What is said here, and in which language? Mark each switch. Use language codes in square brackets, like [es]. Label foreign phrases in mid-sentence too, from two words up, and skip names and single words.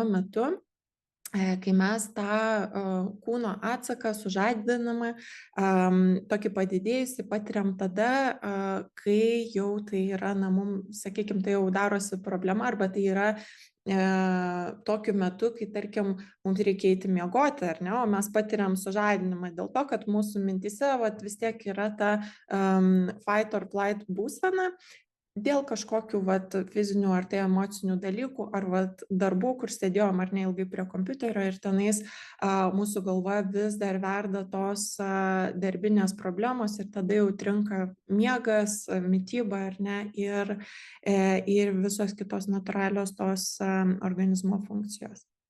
[lt] metu, kai mes tą kūno atsaką sužadinamą, tokį padidėjusį patiriam tada, kai jau tai yra, mums, sakykime, tai jau darosi problema, arba tai yra tokiu metu, kai, tarkim, mums reikia eiti miegoti, ar ne, o mes patiriam sužadinimą dėl to, kad mūsų mintise vis tiek yra ta [en] fight or flight [lt] būsena, dėl kažkokių fizinių ar tai emocinių dalykų, ar darbų, kur sėdėjom ar neilgai prie kompiuterio ir tenais mūsų galva vis dar verda tos darbinės problemos ir tada jau trinka miegas, mityba ar ne, ir visos kitos natūralios tos organizmo funkcijos.